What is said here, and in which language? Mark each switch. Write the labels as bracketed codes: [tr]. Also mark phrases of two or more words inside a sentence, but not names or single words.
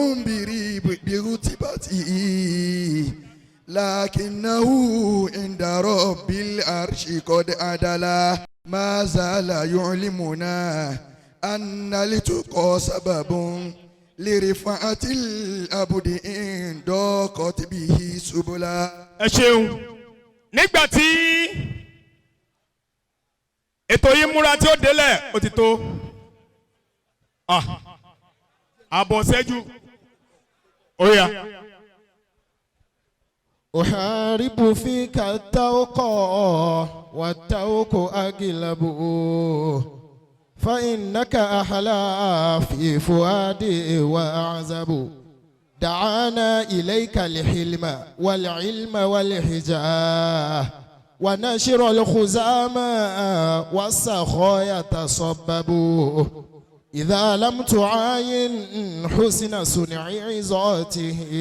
[ar] برتبته لكنه عند رب العرش قد عدلا ما زال يعلمنا أن التقى سبب لرفعة العبد إن ضاقت به سبلا. [yo] ẹ ṣeun nígbà tí ètò yìí múra tí ó délẹ̀ ó ti tó àbọ̀ ṣẹ́jú ó yá. [ar] أحارب فيك التوق والتوق أغلب فإنك أحلى في فؤادي وأعزب دعانا إليك الحلم والعلم والحجاه ونشر الخزامى والسخاء يتصبب إذا لم تعاين حسن صنع عظاته